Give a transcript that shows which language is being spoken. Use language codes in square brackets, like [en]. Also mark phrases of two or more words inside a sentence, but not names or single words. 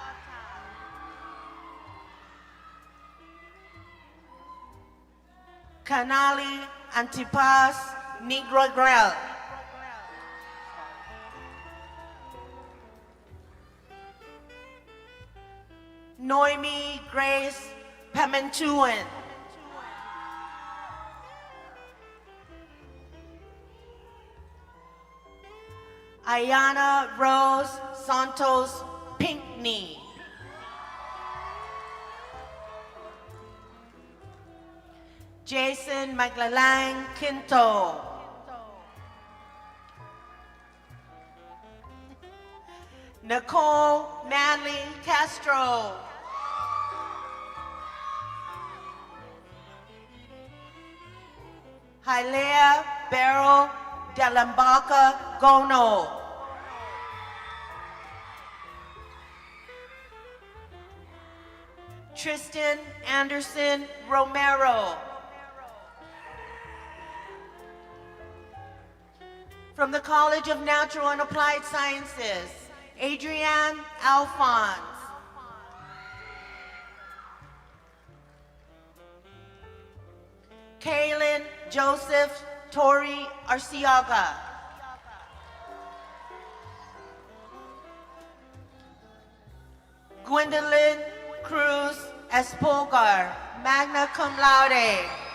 [en] Kanali Antipas Negrogrel. Noemi Grace Pementuan. Ayana Rose Santos Pinkney. Jason Maglalang Quinto. Nicole Manley Castro. Hilea Barrow Delambaca Gono. Tristan Anderson Romero. From the College of Natural and Applied Sciences, Adrienne Alphonse. Kaylin Joseph Tori Arciaga. Gwendolyn Cruz Espolgar, [la] magna cum laude.